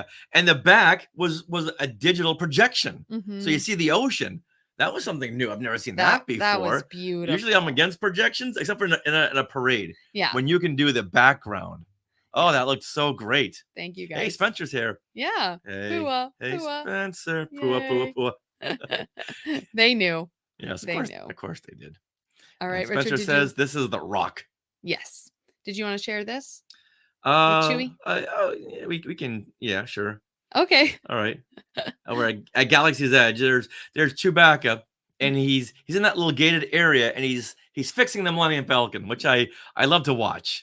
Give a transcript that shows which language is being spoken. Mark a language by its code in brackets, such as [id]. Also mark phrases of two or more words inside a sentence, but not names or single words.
[en] And the back was a digital projection, Mhm. so you see the ocean. That was something new. I've never seen that before. That was beautiful. Usually, I'm against projections, except for in a parade. Yeah. When you can do the background. Oh, that looked so great. Thank you, guys. Hey, Spencer's here. Yeah. Hey, Pua. hey, Pua. Spencer. Pua, pua, pua. They knew. Yes, They knew. of course they did. All right, And Spencer Richard. says this is the Rock. Yes. Did you want to share this? Chewie? Yeah, we can. Yeah, sure. Okay. All right. We're at Galaxy's Edge. There's Chewbacca, and he's in that little gated area, and he's fixing the Millennium Falcon, which I love to watch.